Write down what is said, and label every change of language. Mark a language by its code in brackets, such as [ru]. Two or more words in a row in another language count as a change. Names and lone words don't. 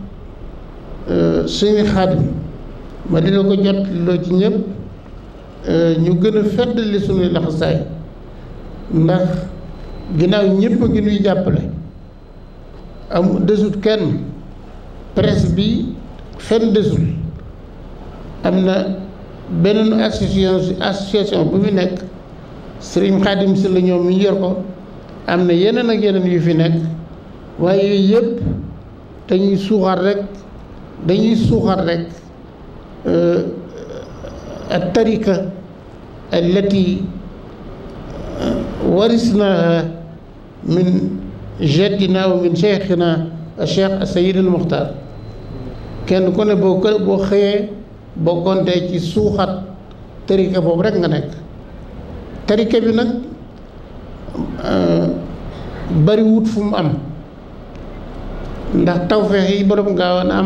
[wo] suñu Xaadim ma dina ko jot loo ci ñëpp ñu gën a feddali suñuy laxasaay ndax ginnaaw ñëpp a ngi nuy jàppale am desut kenn presse bi fenn desul am na beneen association bu fi nekk Serigne Khadim si la ñoom mi yor ko am na yeneen ak yeneen yu fi nekk waaye yooyu yëpp dañuy suuxat rek [ar] الطريقة التي ورثناها من جدنا ومن شيخنا الشيخ السيد المختار [wo] kenn ku ne boo xëyee boo gontee ci suuxat tarika boobu rek nga nekk tarika bi nag bari wut fu mu am ndax tawfeex yi borom Gaawaan am